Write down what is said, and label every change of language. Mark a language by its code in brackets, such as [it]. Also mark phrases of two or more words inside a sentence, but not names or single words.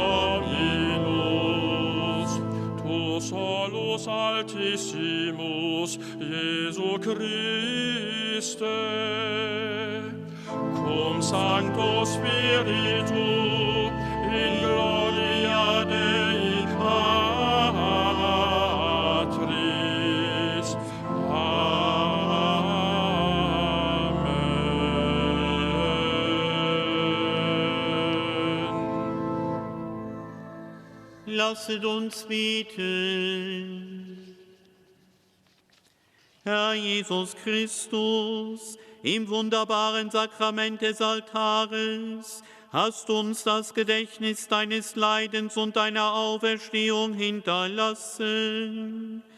[la] Dominus, tu solus altissimus, Iesu Christe, cum Sancto Spiritu, in gloria Dei Patris. Amen. [de] Lasset uns beten. Herr Jesus Christus, im wunderbaren Sakrament des Altares hast uns das Gedächtnis deines Leidens und deiner Auferstehung hinterlassen.